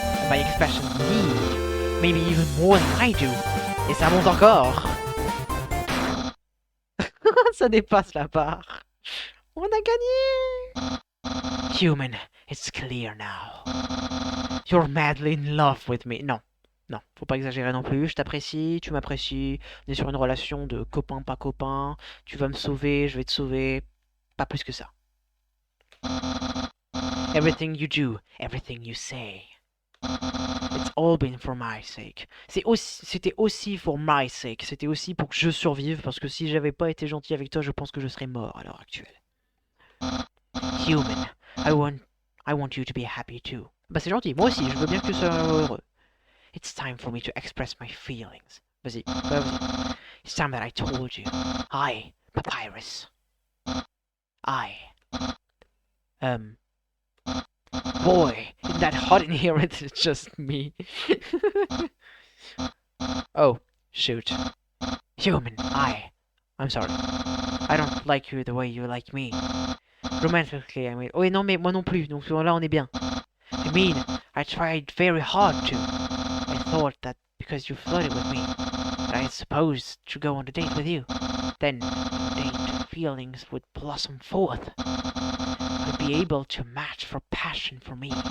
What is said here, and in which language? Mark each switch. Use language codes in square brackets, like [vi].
[en] My expression me, maybe even more than I do. [fr] Et ça monte encore. Ça dépasse la barre. On a gagné. [en] Human, it's clear now. You're madly in love with me. [fr] Non, faut pas exagérer non plus. Je t'apprécie, tu m'apprécies. On est sur une relation de copain pas copain. Tu vas me sauver, je vais te sauver. Pas plus que ça. [en] Everything you do, everything you say. It's all been for my sake. [fr] C'était aussi [en] for my sake. [fr] C'était aussi pour que je survive. Parce que si j'avais pas été gentil avec toi, je pense que je serais mort à l'heure actuelle. [en] Human, I want you to be happy too. [fr] Bah c'est gentil, moi aussi, je veux bien que tu sois heureux. [en] It's time for me to express my feelings. [fr] Vas-y, vas-y. [en] It's time that I told you. I, Papyrus. Boy, isn't that hot in here? It's just me. Oh, shoot. Human, I'm sorry. I don't like you the way you like me. Romantically, I mean. [fr] Oh, non, mais moi non plus, donc là on est bien. [en] I mean, I tried very hard to. I thought that because you flirted with me, that I supposed to go on a date with you. Then, date feelings would blossom forth. I'd be able to match for passion for me.